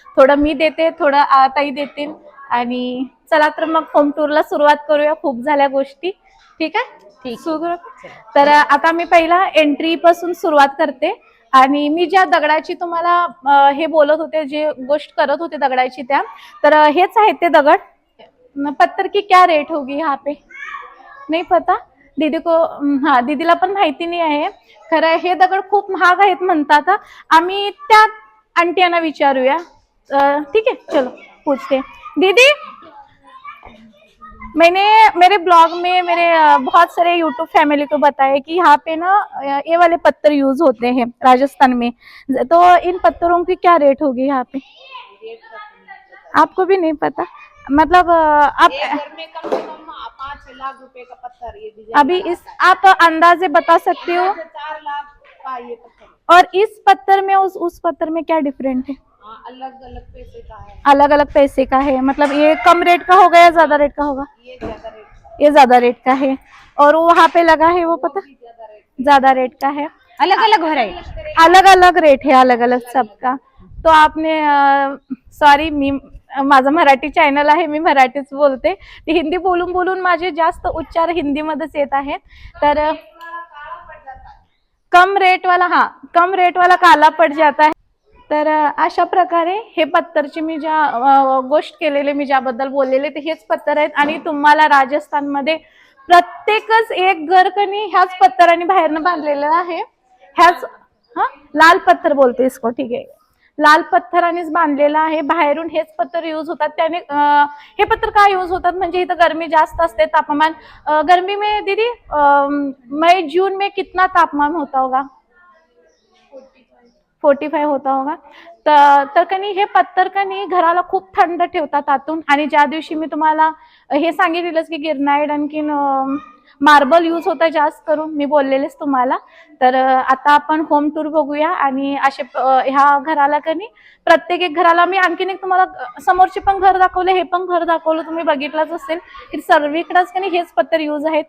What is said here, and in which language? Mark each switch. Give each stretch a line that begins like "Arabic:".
Marathi: थोडं मी देते, थोडं ताई देतील. आणि चला तर मग होम टूरला सुरुवात करूया. खूप झाल्या गोष्टी. ठीक आहे, ठीक. सुरू. तर आता मी पहिला एंट्री पासून सुरुवात करते. आणि मी ज्या दगडाची तुम्हाला हे बोलत होते, जे गोष्ट करत होते दगडाची, त्या तर हेच आहेत ते दगड.
Hindi: पत्थर की क्या रेट होगी यहाँ पे नहीं पता दीदी को.
Marathi: हाँ, दीदीला पण माहिती नाही आहे. खरं हे दगड खूप महाग आहेत म्हणतात. आम्ही त्या आंटी यांना विचारूया.
Hindi: ठीक है, चलो पूछते. दीदी, मैंने मेरे ब्लॉग में मेरे बहुत सारे यूट्यूब फैमिली को बताया कि यहाँ पे ना ये वाले पत्थर यूज होते हैं राजस्थान में, तो इन पत्थरों की क्या रेट होगी यहाँ पे? आपको भी नहीं पता? मतलब आप घर में कम से कम 5 लाख रुपए का पत्थर, ये डिजाइन अभी इस आप अंदाजे बता सकते हो? 4 लाख का ये पत्थर। और इस पत्थर में उस पत्थर में क्या डिफरेंट है? अलग अलग पैसे का है। अलग अलग पैसे का है, मतलब ये कम रेट का होगा या ज्यादा रेट का होगा? ये ज्यादा रेट का, ये ज्यादा रेट का है। और वो वहाँ पे लगा है वो पता? ज्यादा रेट। ज्यादा रेट का है। अलग अलग व्हरायटी, अलग अलग रेट है, अलग अलग सबका.
Marathi: तो आपने सॉरी, मी माझं मराठी चॅनल आहे, मी मराठीच बोलते. ते हिंदी बोलून बोलून माझे जास्त उच्चार हिंदीमध्येच येत आहे.
Hindi: तर कम रेट वाला काला पड जाता है.
Marathi: तर अशा प्रकारे हे पत्थरची मी ज्या गोष्ट केलेले, मी ज्याबद्दल बोललेले ते हेच पत्थर आहेत. आणि तुम्हाला राजस्थानमध्ये प्रत्येकच एक घर कणी ह्याच पत्थराने बाहेरनं बांधलेलं आहे. ह्याच लाल पत्थर
Hindi: बोलते इसको,
Marathi: ठीक आहे, लाल पत्थरानेच बांधलेला आहे. बाहेरून हेच पत्थर यूज होतात. त्याने हे पत्थर का यूज होतात म्हणजे इथं गरमी जास्त असते, तापमान.
Hindi: गर्मी में दीदी मई जून में कितना तापमान होता होगा? 45 होता होगा.
Marathi: तर कनी हे पत्थर कनी घराला खूप थंड ठेवतात आतून. आणि ज्या दिवशी मी तुम्हाला हे सांगितलेलंच की गिरनाईट आणखीन मार्बल यूज होतं जास्त करून, मी बोललेलेच तुम्हाला. तर आता आपण होम टूर बघूया. आणि असे ह्या घराला कनी प्रत्येक एक घराला मी आणखीन एक तुम्हाला समोरचे पण घर दाखवले, हे पण घर दाखवलं, तुम्ही बघितलंच असेल की सर्वीकडेच कनी हेच पत्थर यूज आहेत.